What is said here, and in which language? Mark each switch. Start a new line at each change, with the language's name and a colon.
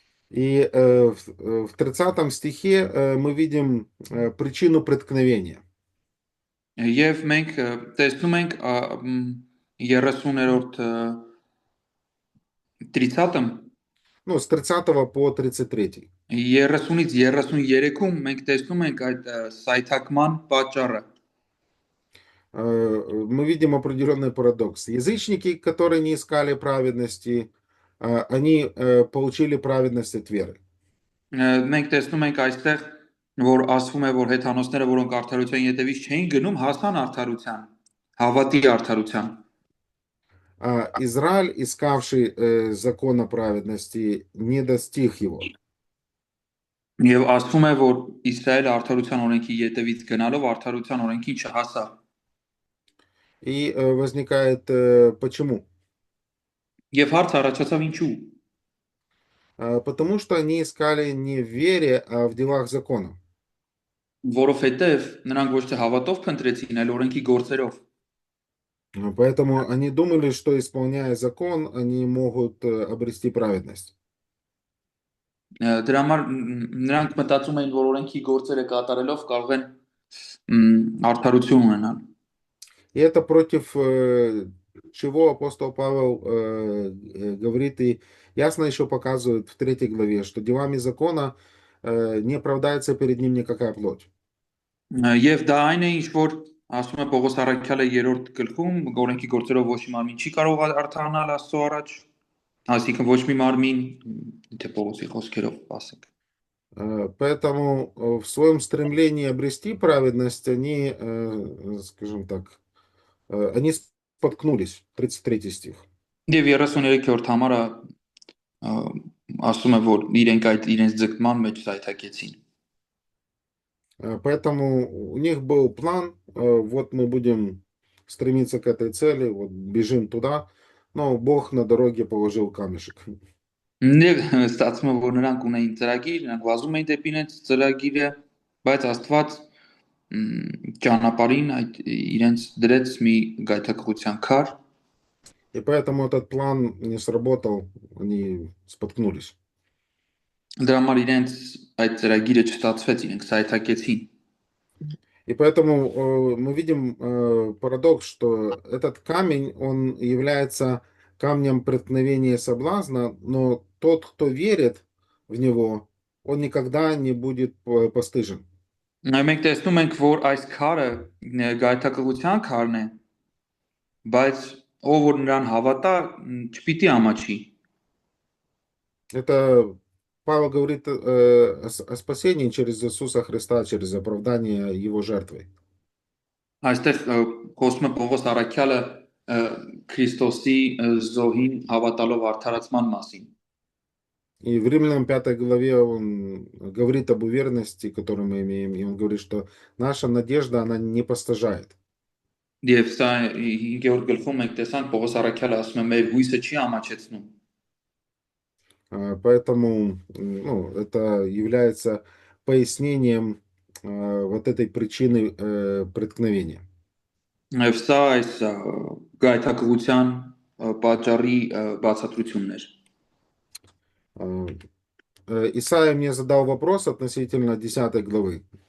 Russian: И в 30 стихе мы видим причину преткновения.
Armenian: Եվ մենք տեսնում ենք 30-րդ 30-ը
Russian: Ну, с 30 по 33.
Armenian: 30-ից 33-ում մենք տեսնում ենք այդ սայթակման պատճառը։
Russian: Мы видим определенный парадокс. Язычники, которые не искали праведности, они получили праведность от веры.
Armenian: Մենք տեսնում ենք այստեղ, որ ասվում է, որ հեթանոսները, որոնք արդարության ետևից չէին գնում, հասան արդարության, հավատի արդարության։
Russian: А Израиль, искавший закона праведности, не достиг его.
Armenian: Եվ ասվում է, որ Իսրայելը արդարության օրենքի ետևից գնալով արդարության օրենքին չհասավ։
Russian: И возникает почему?
Armenian: Եվ հարց առաջացավ ինչու։
Russian: Потому что они искали не в вере, а в делах закона.
Armenian: Որովհետև նրանք ոչ թե հավատով փնտրեցին, այլ օրենքի գործերով։
Russian: Поэтому они думали, что исполняя закон, они могут обрести праведность.
Armenian: Դրա համար նրանք մտածում էին, որ օրենքի գործերը կատարելով կարող են արդարություն ունենալ։
Russian: И это против чего апостол Павел говорит и ясно еще показывает в 3 главе, что делами закона не оправдается перед ним никакая плоть.
Armenian: Եվ դա այն է, ինչ որ ասում է Պողոս առաքյալը 3-րդ գլխում, օրենքի գործերով ոչ մի մարմին չի կարող արդարանալ Աստծո առաջ, այսինքն ոչ մի մարմին, թե Պողոսի խոսքերով ասենք։
Russian: Поэтому в своем стремлении обрести праведность они, скажем так, они споткнулись. 33 стих.
Armenian: Եվ 33-րդ համարը ասում է, որ իրենք այդ իրենց ձգտման մեջ զայթակեցին։
Russian: Поэтому у них был план, вот мы будем стремиться к этой цели, вот бежим туда, но Бог на дороге положил камешек.
Armenian: Եվ ստացվում է, որ նրանք ունեին ծրագիր, նրանք վազում էին դեպի իրենց ծրագիրը, բայց Աստված ճանապարհին այդ իրենց դրեց մի գայթակղության քար,
Russian: И поэтому этот план не сработал, они споткнулись.
Armenian: դրա համար իրենց այդ ծրագիրը չստացվեց, իրենք սայթակեցին։
Russian: И поэтому мы видим парадокс, что этот камень, он является камнем преткновения и соблазна, но тот, кто верит в него, он никогда не будет постыжен.
Armenian: Մենք տեսնում ենք, որ այս քարը գայթակղության քարն է, բայց ով որ նրան հավատա, չպիտի ամաչի։
Russian: Это Павел говорит о спасении через Иисуса Христа, через оправдание Его жертвой.
Armenian: Այստեղ խոսում է Պողոս Առաքյալը Քրիստոսի զոհին հավատալով արդարացման մասին։
Russian: И в Римлянам 5 главе он говорит об уверенности, которую мы имеем, и он говорит, что наша надежда, она не постыжает.
Armenian: Եվ սա 5-րդ գլխում մենք տեսանք Պողոս Առաքյալը ասում է մեր հույսը չի ամաչեցնում։
Russian: Поэтому это является пояснением вот этой причины преткновения.
Armenian: Եվ սա այս գայթակղության պատճառի բացատրությունն էր։
Russian: Исайя мне задал вопрос относительно 10 главы.